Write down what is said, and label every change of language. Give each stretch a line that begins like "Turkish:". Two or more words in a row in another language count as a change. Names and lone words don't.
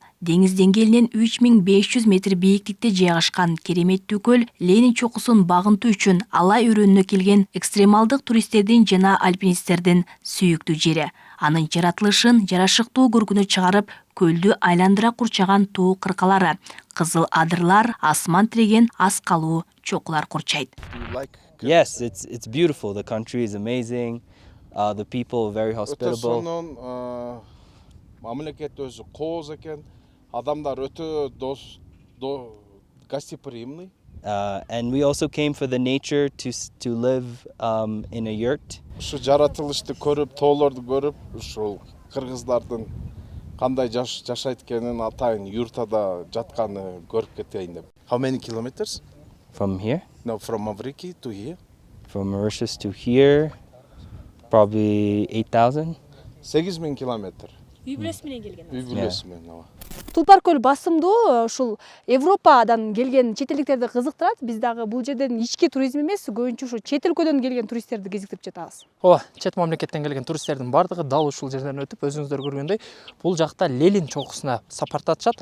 Kyrgyz: Деңиз деңгээлинен 3500 метр бийиктикте жайгашкан кереметтүү көл Ленин чокусун багынтуу үчүн алай өрөөнүнө келген экстремалдык туристтердин жана альпинисттердин сүйүктүү жери. Анын жаратылышын жарашыктуу көркүнө чыгарып, көлдү айландыра курчаган тоо кыркалары, кызыл адырлар, асман тиреген ас калуу чокулар курчайт.
English: Yes, it's beautiful. The country is amazing. The people very hospitable.
Kyrgyz: Сонун мамлекет өзү кооз экен, адамдар өтө гостеприимный.
English: And we also came for the nature to live in a yurt.
Kyrgyz: Ушу жаратылышты көрүп, тоолорду көрүп, ушул кыргыздардын кандай жашайт экенин, атайын юртада жатканы көрүп кетейин деп.
English: How many kilometers? From here? No, from Mavriki to here. From Mauritius to here, probably 8,000.
Kyrgyz: 8000 километр. Үй бүлөсү менен келген. Үй бүлөсү менен, ооба. Тулпар көл басымдуу ушул Европадан келген чет элдиктерди кызыктырат. Биз дагы бул жерден ички туризм эмес, көбүнчө ушу чет өлкөдөн келген туристтерди кезиктирип жатабыз. Ооба, чет мамлекеттен келген туристтердин бардыгы дал ушул жерден өтүп, өзүңүздөр көргөндөй, бул жакта Ленин чокусуна сапартатышат.